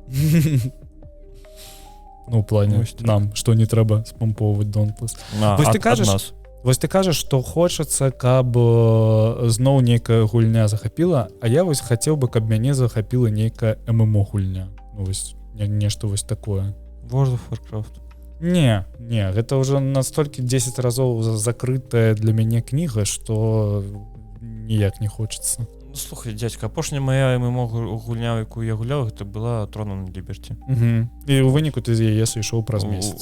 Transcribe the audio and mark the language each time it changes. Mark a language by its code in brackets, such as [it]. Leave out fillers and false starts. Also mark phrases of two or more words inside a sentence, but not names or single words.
[be] У плане нам, што не трэба спампоўваць Dauntless. Вось ты кажаш, што хочацца, каб зноў нейкая гульня захапіла, а я вось хацеў бы, каб мяне захапіла нейкая ММО-гульня. Нешта вось такое. World of Warcraft. Не, гэта ўжо настолькі 10 разоў закрытая для мяне кніга, што ніяк не хочацца. Слухай, дзядзька, апошняя моя ММО гульня, якую я гуляў, гэта была Throne and Liberty. І ў выніку ты з яе сышоў праз месяц.